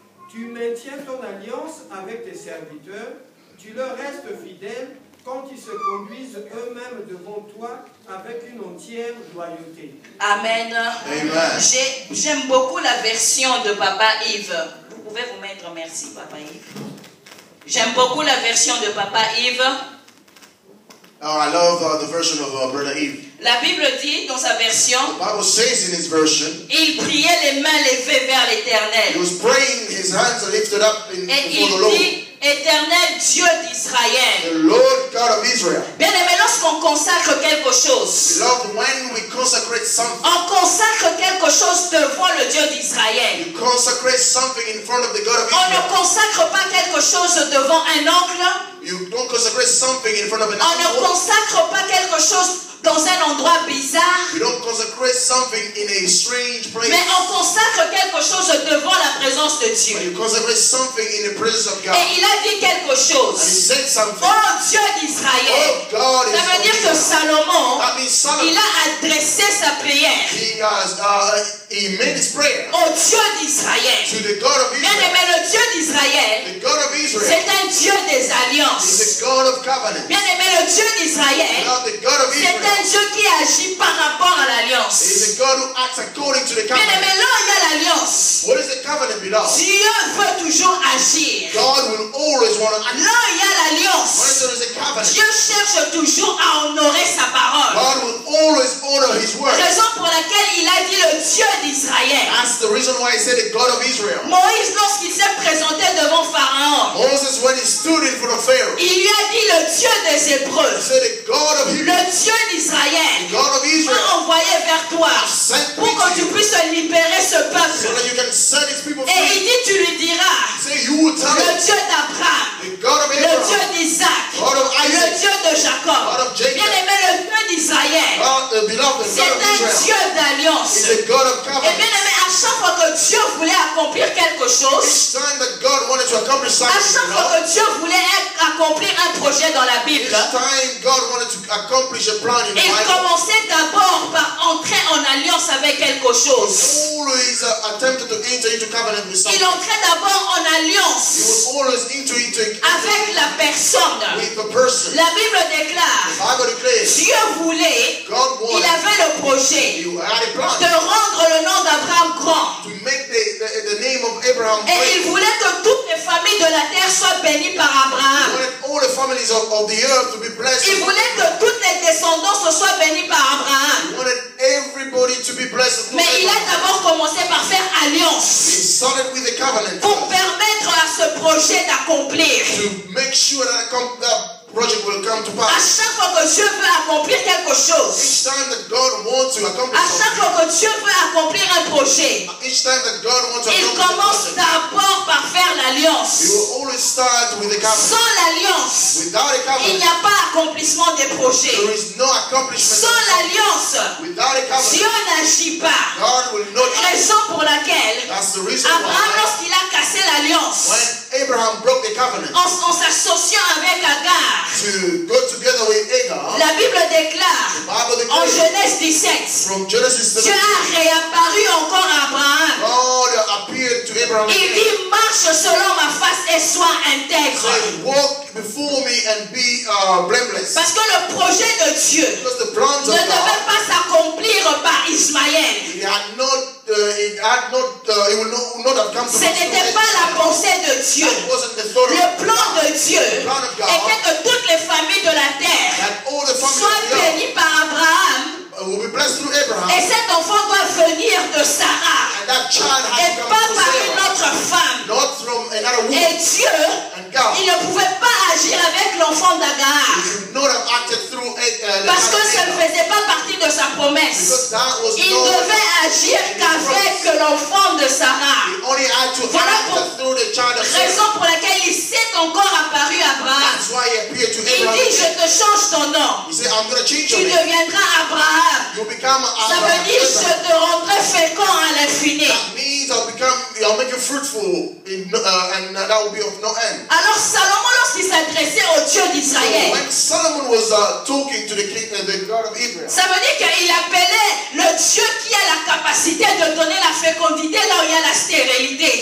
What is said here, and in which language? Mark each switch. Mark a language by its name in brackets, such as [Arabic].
[French] Tu maintiens ton alliance avec tes serviteurs, tu leur restes fidèle quand ils se conduisent eux-mêmes devant toi avec une entière loyauté. Amen. Amen. J'aime beaucoup la version de Papa Yves. Vous pouvez vous mettre, merci Papa Yves. J'aime beaucoup la version de Papa Yves. [English] Oh, I love the version of Brother Eve. [French] La Bible dit dans sa version, [English] The Bible says in his version, [French] il priait les mains levées vers [English] he [French] l'Éternel. [English] was praying, his hands lifted up [French] Et [English] before [French] il [English] the Lord. [French] dit, Éternel Dieu d'Israël. [English] The Lord God of Israel. [French] Bien aimé, lorsqu'on consacre quelque chose, [English] Beloved, when we consecrate something, [French] on consacre quelque chose devant le Dieu d'Israël. [English] you consecrate something in front of the God of [French] On ne [English] Israel. [French] consacre pas quelque chose devant un oncle. [English] You don't consecrate something in front of an [French] On ne [English] idol. [French] consacre pas quelque chose dans un endroit bizarre. [English] You don't consecrate something in a strange place. [French] Mais on consacre quelque chose devant la présence de Dieu. [English] When you consecrate something in the presence of God. [French] Et il a dit quelque [English] And he [French] chose. [English] said something. [French] Oh Dieu d'Israël. [English] Oh God is [French] Ça veut dire que Salomon, [English] That means Solomon. [French] il a adressé sa prière [English] He made his prayer [French] au Dieu d'Israël. [English] to the God of [French] Bien [English] Israel. [French] aimé, le Dieu d'Israël, [English] The God of Israel [French] c'est un Dieu des [English] is [French] alliances. [English] the God of covenant. [French] Bien aimé, le Dieu d'Israël, [English] Now the God of [French] c'est [English] Israel [French] un Dieu qui agit par rapport à l'alliance. [English] is the God who acts according to the [French] Bien aimé, [English] covenant. [French] là où il y a l'alliance, [English] What is the covenant below? [French] Dieu veut toujours agir. [English] God will always want to act. [French] Là où il y a [English] When [French] l'alliance, [English] there is a covenant, [French] Dieu cherche toujours à honorer sa parole. [English] God will always honor his word. [French] Raison pour laquelle il a dit le Dieu d'Israël. [English] That's the reason why he said the God of Israel. [French] Moïse, lorsqu'il s'est présenté devant Pharaon, [English] Moses, when he stood in front of Pharaoh, [French] il lui a dit le Dieu des [English] he [French] Hébreux, [English] said the God of Hebrew, [French] le Dieu d'Israël, [English] the God of Israel, [French] m'a envoyé vers toi [English] sent [French] pour [English] me [French] que [English] to [French] tu [English] you [French] puisses libérer ce [English] so [French] peuple. [English] that you can set his people [French] Et il [English] free. [French] dit, tu lui diras, [English] Say you will tell [French] le [English] him, [French] Dieu d'Abraham, [English] the God of [French] le Dieu [English] Abraham, [French] d'Isaac, [English] God of [French] le [English] Isaac, [French] Dieu de Jacob. [English] God of Jacob, [French] Bien aimé, le Dieu d'Israël, [English] beloved, the [French] c'est [English] God of [French] un [English] Israel [French] Dieu d'alliance. [English] is the God of [French] Et [English] covenant. [French] bien aimé, à chaque fois que Dieu voulait accomplir quelque chose, [English] Each time that God wanted to accomplish [French] à [English] something, [French] chaque fois que Dieu voulait accomplir un projet dans la [English] each [French] Bible, [English] time God wanted to accomplish a plan in the [French] il [English] Bible, [French] commençait d'abord par entrer en alliance avec quelque chose. [English] always attempted to enter into covenant with [French] Il [English] something. [French] entrait d'abord en [English] He [French] alliance [English] was always into [French] avec la personne. [English] with the person. [French] La Bible déclare, [English] The Bible declares [French] Dieu voulait, [English] God [French] il [English] wanted, [French] avait le projet [English] you had a plan [French] de rendre le nom d'Abraham grand. [English] to make the name of Abraham [French] Et [English] great. [French] il voulait que toutes les familles de la terre soient bénies par [English] He [French] Abraham. [English] wanted all the families of the earth to be blessed. [French] Il voulait que toutes les descendants soient bénies par Abraham. [English] He wanted everybody to be blessed. [French] Mais il a d'abord commencé par faire alliance [English] He started with the covenant [French] pour permettre à ce projet d'accomplir. [English] to make sure that that project will come to [French] À [English] pass. [French] chaque fois que Dieu veut accomplir quelque chose, [English] Each time that God wants to accomplish [French] à chaque [English] something, [French] fois que Dieu veut accomplir un projet, [English] each time that God wants to [French] il [English] accomplish [French] commence [English] something, [French] d'abord par faire [English] He [French] l'alliance. [English] will always start with the covenant. [French] Sans l'alliance, [English] Without a [French] il [English] covenant, [French] n'y a pas accomplissement des projets. [English] there is no accomplishment. [French] Sans l'alliance, [English] Without a [French] Dieu [English] covenant, [French] n'agit pas. [English] God will not act. [French] Raison pour laquelle [English] That's the reason [French] Abraham, [English] why [French] lorsqu'il a cassé l'alliance, [English] when Abraham broke the covenant [French] en s'associant avec Agar, [English] to go together with Agar, [French] la Bible déclare [English] the Bible [French] en [English] declares [French] Genèse 17, [English] from Genesis [French] Dieu [English] 17, [French] a réapparu encore à Abraham. [English] God appeared to Abraham [French] Il [English] again, [French] dit, marche selon ma face et sois intègre. [English] saying, walk before me and be blameless. [French] Parce que le projet de Dieu [English] Because the plans [French] ne [English] of [French] devait [English] God, [French] pas s'accomplir par Ismaël. [English] it will not have come to [French] Ce [English] pass. [French] n'était pas la pensée de Dieu. [English] That wasn't the thought of [French] Le plan [English] God. [French] de Dieu [English] plan of God [French] était que toutes les familles de la terre [English] That all the families [French] soient [English] of the earth [French] bénies par Abraham. [English] will be blessed through Abraham. [French] Et cet enfant doit venir de Sarah [English] And that child has [French] et [English] to come [French] pas [English] from [French] par une [English] Sarah, [French] autre femme. [English] not from another woman. [French] Et Dieu, [English] And God [French] il ne pouvait pas agir avec l'enfant d'Agar [English] should not have acted through the [French] parce que ça ne [English] Abraham, [French] faisait pas partie de sa promesse. [English] because that was [French] Il [English] not [French] devait agir qu'avec l'enfant de Sarah. [English] he only had to [French] Voilà [English] act through the child of [French] Raison [English] Sarah. [French] pour laquelle il s'est encore apparu à Abraham. [English] That's why he appeared to [French] Il [English] Abraham. [French] dit, je te change ton nom. [English] He said, I'm going to change [French] Tu [English] your name. [French] deviendras Abraham. [English] You become [French] Ça veut dire, je te rendrai fécond à l'infini. [English] That means I'll make you fruitful and that will be of no end. [French] Alors Salomon, lorsqu'il s'adressait au Dieu [English] So [French] d'Israël, [English] when Solomon was talking to the king, the God of Israel, [French] ça veut dire qu'il appelait le Dieu qui a la capacité de donner la fécondité là où il y a la stérilité.